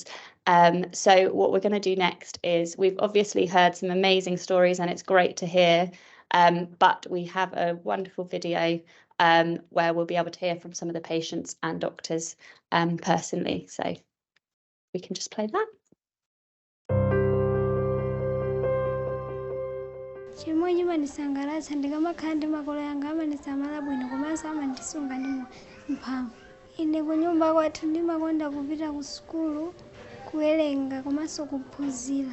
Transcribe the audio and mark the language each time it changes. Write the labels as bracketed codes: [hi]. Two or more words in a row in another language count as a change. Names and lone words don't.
[en] So what we're going to do next is, we've obviously heard some amazing stories and it's great to hear, but we have a wonderful video where we'll be able to hear from some of the patients and doctors personally. So we can just play that. [ny] Chimwe chimandisangalatsa ndikamakhala ndi makolo yanga amandisamala bwino komanso amandisunga ndi mphamvu. Ine ku nyumba kwathu ndimakonda kupita ku sukulu kuwerenga komanso kuphunzira.